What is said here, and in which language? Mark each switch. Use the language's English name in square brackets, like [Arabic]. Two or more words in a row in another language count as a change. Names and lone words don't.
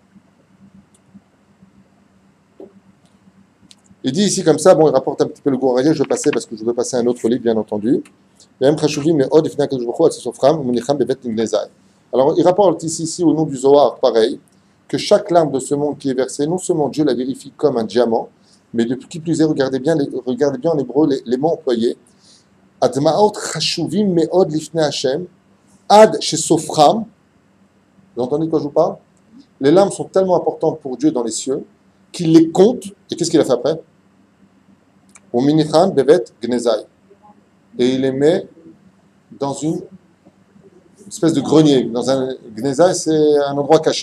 [French] Il dit ici comme ça, bon, il rapporte un petit peu le Gouraya, je vais passer parce que je veux passer à un autre livre, bien entendu. Alors, il rapporte ici au nom du Zohar, pareil, que chaque larme de ce monde qui est versée, non seulement Dieu la vérifie comme un diamant, mais de qui plus est, regardez bien en hébreu les mots employés. [Hebrew] הדמעות חשובות מאוד לפני השם עד שסופרם. [French] Vous entendez de quoi je vous parle? Les larmes sont tellement importantes pour Dieu dans les cieux qu'il les compte. Et qu'est-ce qu'il a fait après? [Hebrew] ומניחן בבית גנזיו. [French] Et il les met dans une espèce de grenier. Dans un gnezai, c'est un endroit caché.